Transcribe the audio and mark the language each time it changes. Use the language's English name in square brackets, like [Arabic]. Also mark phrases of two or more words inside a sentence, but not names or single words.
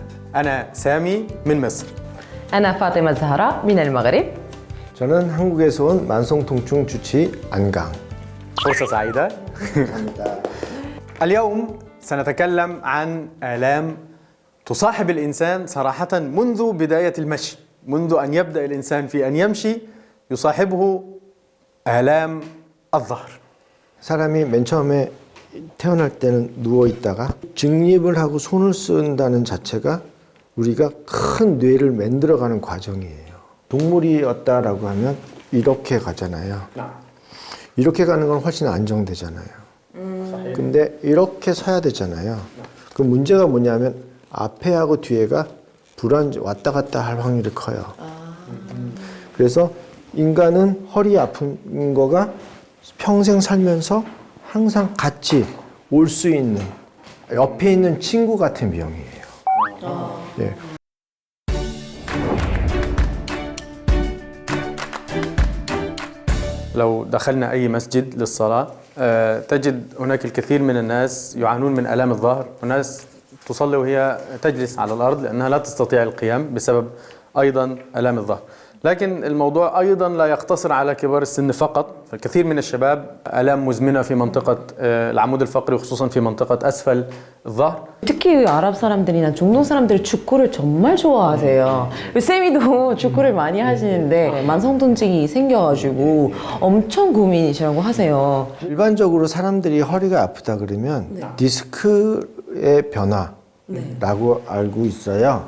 [Arabic] أنا سامي من مصر. أنا فاطمة الزهراء من المغرب. [Korean] 저는 한국에서 온 만성통증 주치 안강. [Arabic] فرصة سعيدة. اليوم سنتكلم عن آلام تصاحب الإنسان صراحة منذ بداية المشي، منذ أن يبدأ الإنسان في أن يمشي يصاحبه آلام الظهر. [Korean] 사람이 맨 처음에 태어날 때는 누워 있다가 직립을 하고 손을 쓴다는 자체가 우리가 큰 뇌를 만들어가는 과정이에요. 동물이었다라고 하면 이렇게 가잖아요. 이렇게 가는 건 훨씬 안정되잖아요. 근데 이렇게 서야 되잖아요. 그 문제가 뭐냐면 앞에하고 뒤에가 왔다 갔다 할 확률이 커요. 그래서 인간은 허리 아픈 거가 평생 살면서 항상 같이 올 수 있는 옆에 있는 친구 같은 병이에요. 네. [Arabic] لو دخلنا أي مسجد للصلاة تجد هناك الكثير من الناس يعانون من آلام الظهر، وناس تصلي وهي تجلس على الأرض لأنها لا تستطيع القيام بسبب أيضا آلام الظهر. لكن الموضوع أيضا لا يقتصر على كبار السن فقط، فالكثير من الشباب آلام مزمنة في منطقة العمود الفقري وخصوصا في منطقة أسفل الظهر. [Korean] 특히 아랍 사람들이나 중동 사람들이 축구를 정말 좋아하세요. 쌤이도 축구를 많이 하시는데 만성통증이 생겨가지고 엄청 고민이시라고 하세요. 일반적으로 사람들이 허리가 아프다 그러면 디스크의 변화라고 알고 있어요.